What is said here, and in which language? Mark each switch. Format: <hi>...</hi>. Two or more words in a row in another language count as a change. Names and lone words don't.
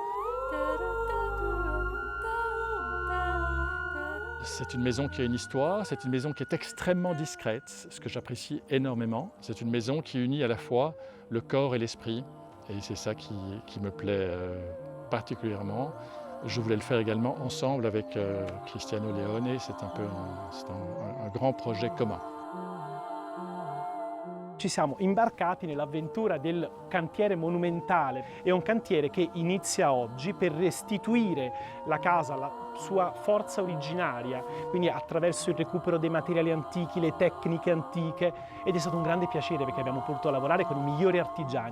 <fr>C'est une maison qui a une histoire, c'est une maison qui est extrêmement discrète, ce que j'apprécie énormément. C'est une maison qui unit à la fois le corps et l'esprit, et c'est ça qui me plaît particulièrement. Je voulais le faire également ensemble avec Cristiano Leone, c'est un grand projet commun.</fr> <it>Ci siamo imbarcati nell'avventura del cantiere monumentale. È un cantiere che inizia oggi per restituire la casa alla sua forza originaria, quindi attraverso il recupero dei materiali antichi, le tecniche antiche, ed è stato un grande piacere perché abbiamo potuto lavorare con i migliori artigiani.</it>